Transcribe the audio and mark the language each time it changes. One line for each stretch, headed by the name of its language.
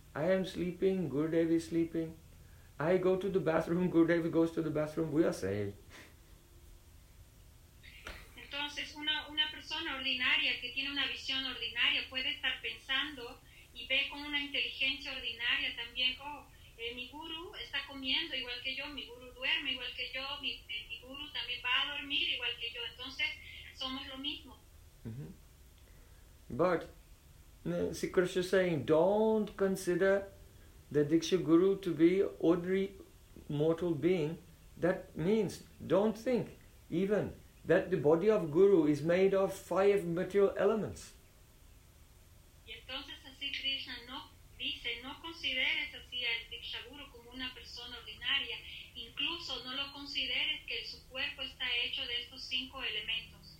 English: I am sleeping, Gurudev is sleeping. I go to the bathroom, Gurudev goes to the bathroom, we are safe.
Spanish: Entonces una persona ordinaria que tiene una visión ordinaria puede estar pensando y ve con una inteligencia ordinaria también, oh, mi guru está comiendo igual que yo, mi guru duerme igual que yo, mi guru también va a dormir igual que yo, entonces somos lo mismo.
English: But Sri Krishna is saying, don't consider the Diksha Guru to be ordinary mortal being. That means don't think even that the body of Guru is made of five material elements.
Spanish: Y entonces así Krishna no dice, no consideres así al Diksha Guru como una persona ordinaria, incluso no lo consideres que su cuerpo está hecho de estos cinco elementos.